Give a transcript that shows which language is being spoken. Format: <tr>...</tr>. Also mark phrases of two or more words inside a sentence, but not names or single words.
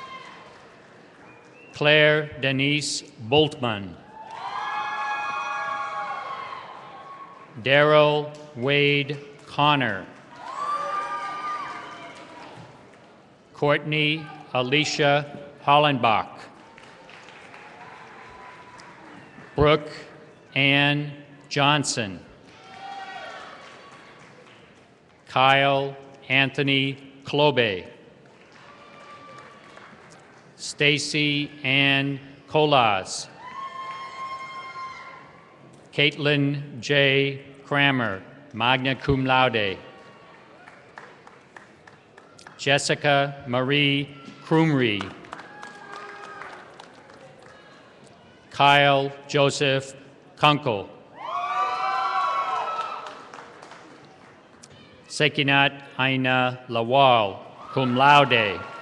<en>Claire Denise Boltman. Daryl Wade Connor. Courtney Alicia Hollenbach. Brooke Ann Johnson. Kyle Anthony Klobe. Stacy Ann Colas. Caitlin J. Kramer,</en> <la>magna cum laude.</la> <en>Jessica Marie Krumrie. Kyle Joseph Kunkel. Sekinat Aina Lawal,</en> <la>cum laude.</la>